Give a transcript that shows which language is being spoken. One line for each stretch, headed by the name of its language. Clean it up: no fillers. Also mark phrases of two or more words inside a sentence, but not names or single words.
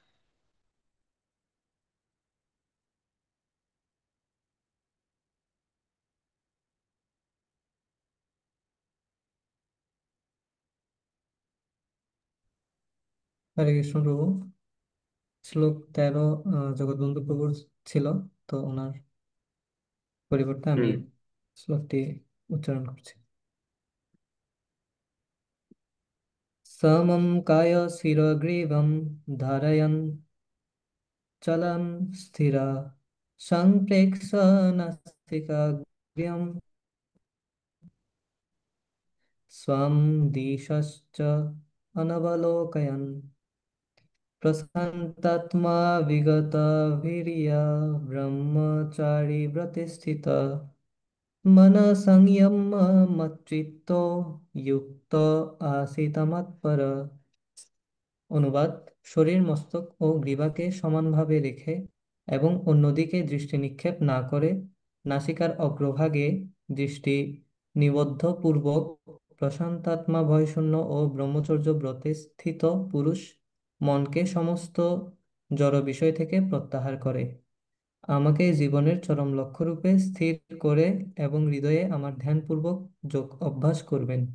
Bangla: হরে কৃষ্ণ প্রভু। শ্লোক 13 জগৎবন্ধু প্রভুর ছিল, তো ওনার পরিবর্তে আমি হুম। শ্লোকটি উচ্চারণ করছি।
Sanskrit: समं काय शिरग्रीवं धारयन् चलं स्थिरा संप्रेक्ष्य नासिकाग्र्यं स्वं दिशश्च अनवलोकयन् प्रशान्तात्मा विगतवीर्या ब्रह्मचारी व्रते स्थितः मनः संयम्य मच्चित्तो युक्त आसीत् मत्परः।
Bangla: অনুবাদ: শরীর, মস্তক ও গ্রীবাকে সমানভাবে রেখে এবং অন্যদিকে দৃষ্টি নিক্ষেপ না করে নাসিকার অগ্রভাগে দৃষ্টি নিবদ্ধ পূর্বক প্রশান্তাত্মা ভয়শূন্য ও ব্রহ্মচর্য ব্রতে স্থিত পুরুষ মনকে সমস্ত জড় বিষয় থেকে প্রত্যাহার করে আমাকে জীবনের চরম লক্ষ্যরূপে স্থির করে এবং হৃদয়ে আমার ধ্যানপূর্বক যোগ অভ্যাস করবেন।